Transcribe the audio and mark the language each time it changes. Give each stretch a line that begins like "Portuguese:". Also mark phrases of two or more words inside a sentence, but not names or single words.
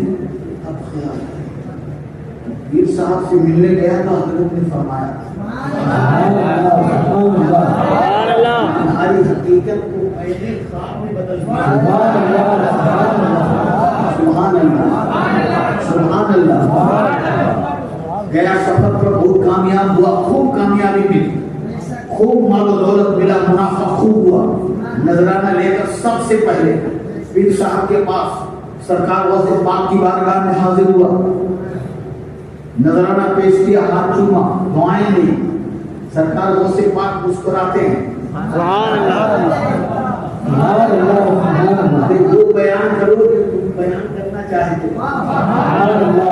Urdu: اب خیال پیر صاحب سے ملنے گیا تو حضرت نے فرمایا تمہاری حقیقت کو میں نے خواب میں بدل دیا۔
Arabic: سبحان اللہ، سبحان اللہ۔
Urdu: گیا سفر پر بہت کامیاب ہوا، خوب کامیابی ملی، خوب مال و دولت ملا، منافع خوب ہوا۔ نذرانہ لے کر سب سے پہلے پیر صاحب کے پاس سرکار غوث پاک کی بارگاہ میں حاضر ہوا، نذرانہ پیش کیا، ہاتھ چوما، دعائیں دی۔ سرکار غوث پاک مسکراتے ہیں، وہ بیان کرو جو تم بیان کرنا چاہتے ہو۔